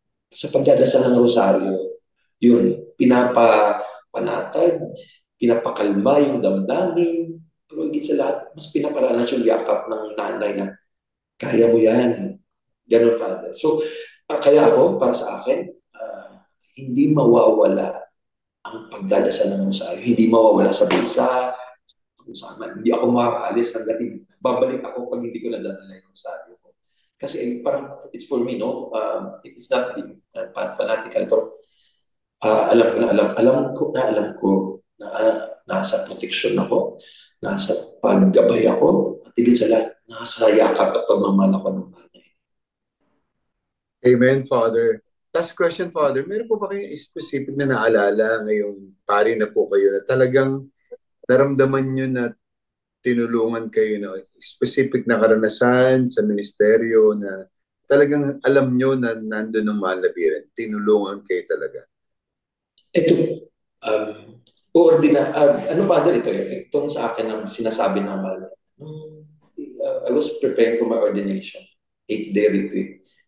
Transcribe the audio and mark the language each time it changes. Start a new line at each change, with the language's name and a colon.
Filipino: Sa pagdadasal ng rosaryo, yun, pinapapanatag, pinapakalma yung damdamin, pero higit sa lahat, mas pinaparanas yung yakap ng nanay na kaya mo yan. Ganun, Father. So, kaya ako, para sa akin, hindi mawawala ang pagdadasal ng rosaryo. Hindi mawawala sa bulsa, kung saan man. Hindi ako makakaalis hanggat babalik ako pag hindi ko nadadala yung rosaryo ko. Kasi parang,
English: it's for me, no? It's not fanatical,
Filipino: pero alam ko na nasa protection ako, nasa paggabay ako, at higit sa lahat, nasa yakap at pagmamahal ako ng mahal na yun.
English: Amen, Father. Last question, Father.
Filipino: Meron po ba kayong specific na naalala ngayong pari na po kayo na talagang naramdaman nyo na tinulungan kayo na specific na karanasan sa ministeryo na talagang alam nyo na nandun ang mahal na biran. Tinulungan kayo talaga. Ito, ano Father ito? Itong sa akin ang sinasabi ng mahal.
English: I was preparing for my ordination, 8-day retreat.